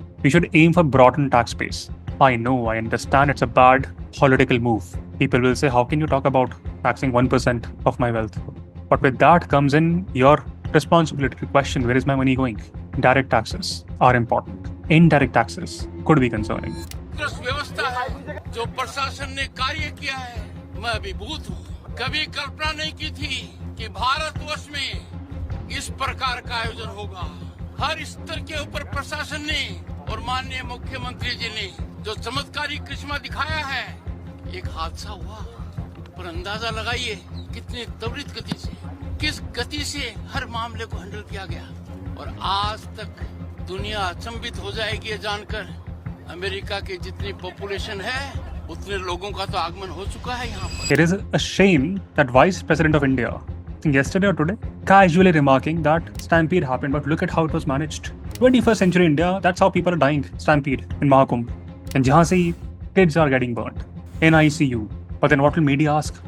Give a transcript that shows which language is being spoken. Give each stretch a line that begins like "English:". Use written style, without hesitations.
English: We should aim for broadened tax base. I know, I understand it's a bad political move. People will say, how can you talk about taxing 1% of my wealth? But with that comes in your responsibility to question, where is my money going? Direct taxes are important. Indirect taxes could be concerning.
Hindi: व्यवस्था है जो प्रशासन ने कार्य किया है, मैं अभिभूत हूँ। कभी कल्पना नहीं की थी कि भारतवर्ष में इस प्रकार का आयोजन होगा। हर स्तर के ऊपर प्रशासन ने और माननीय मुख्यमंत्री जी ने जो चमत्कारी करिश्मा दिखाया है, एक हादसा हुआ, पर अंदाजा लगाइए कितनी त्वरित गति से, किस गति से हर मामले को हैंडल किया गया। और आज तक दुनिया अचंभित हो जाएगी ये जानकर, अमेरिका की जितनी पॉपुलेशन है उतने लोगों का तो आगमन हो चुका है यहाँ पर।
English: It is a shame that Vice President of India, I think yesterday or today, casually remarking that stampede happened, but look at how it was managed. 21st century India, that's how people are dying. Stampede in Mahakumbh. And
Hindi: jahan se
English: kids are getting burnt in ICU. But then what will media ask?